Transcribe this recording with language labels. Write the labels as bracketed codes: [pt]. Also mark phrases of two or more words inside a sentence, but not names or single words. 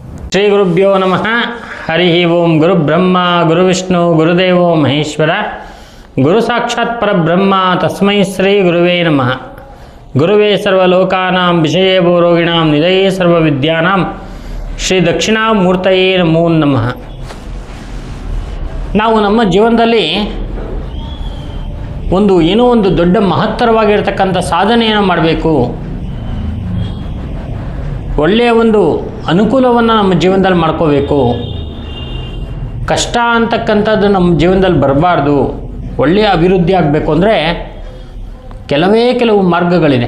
[sa] ಶ್ರೀ ಗುರುಭ್ಯೋ ನಮಃ. ಹರಿ ಓಂ. ಗುರು ಬ್ರಹ್ಮ ಗುರು ವಿಷ್ಣು ಗುರುದೇವೋ ಮಹೇಶ್ವರ. ಗುರು ಸಾಕ್ಷಾತ್ ಪರಬ್ರಹ್ಮ ತಸ್ಮೈ ಶ್ರೀ ಗುರುವೇ ನಮಃ. ಗುರುವೇ ಸರ್ವಲೋಕಾನಾಂ ವಿಷಯೇ ಭೂರೋಗಿಣಾಂ ನಿಧಯೇ ಸರ್ವವಿದ್ಯಾನಾಂ ಶ್ರೀ ದಕ್ಷಿಣಾಮೂರ್ತಯೇ ನಮೋ ನಮಃ. [kn] ನಾವು ನಮ್ಮ ಜೀವನದಲ್ಲಿ ಏನೋ ಒಂದು ದೊಡ್ಡ ಮಹತ್ತರವಾಗಿರ್ತಕ್ಕಂಥ ಸಾಧನೆಯನ್ನು ಮಾಡಬೇಕು, ಒಳ್ಳೆಯ ಒಂದು ಅನುಕೂಲವನ್ನು ನಮ್ಮ ಜೀವನದಲ್ಲಿ ಮಾಡ್ಕೋಬೇಕು, ಕಷ್ಟ ಅಂತಕ್ಕಂಥದ್ದು ನಮ್ಮ ಜೀವನದಲ್ಲಿ ಬರಬಾರ್ದು, ಒಳ್ಳೆಯ ಅಭಿವೃದ್ಧಿ ಆಗಬೇಕು ಅಂದರೆ ಕೆಲವು ಮಾರ್ಗಗಳಿದೆ.